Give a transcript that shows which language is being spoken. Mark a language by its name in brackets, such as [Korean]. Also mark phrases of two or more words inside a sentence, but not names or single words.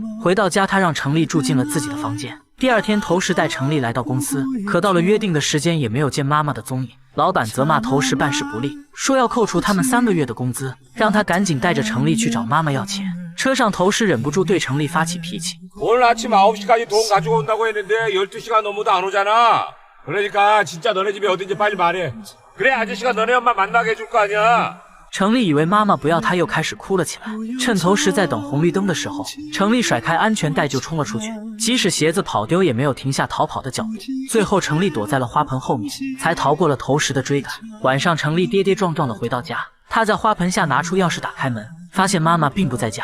[Chinese] 回到家，他让程立住进了自己的房间。第2天，头时带程立来到公司，可到了约定的时间也没有见妈妈的踪影。老板责骂头时办事不力，说要扣除他们3个月的工资，让他赶紧带着程立去找妈妈要钱。车上头时忍不住对程立发起脾气。 [Korean] 오늘 아침 9시까지 돈 가지고 온다고 했는데 12시간 넘어도 안 오잖아. 그러니까 진짜 너네 집이 어딘지 빨리 말해. 그래 아저씨가 너네 엄마 만나게 해줄 거 아니야. [Chinese] 程立以为妈妈不要他，又开始哭了起来。趁头时在等红绿灯的时候，程立甩开安全带就冲了出去，即使鞋子跑丢也没有停下逃跑的脚步。最后，程立躲在了花盆后面，才逃过了头时的追赶。晚上，程立跌跌撞撞的回到家，他在花盆下拿出钥匙打开门，发现妈妈并不在家。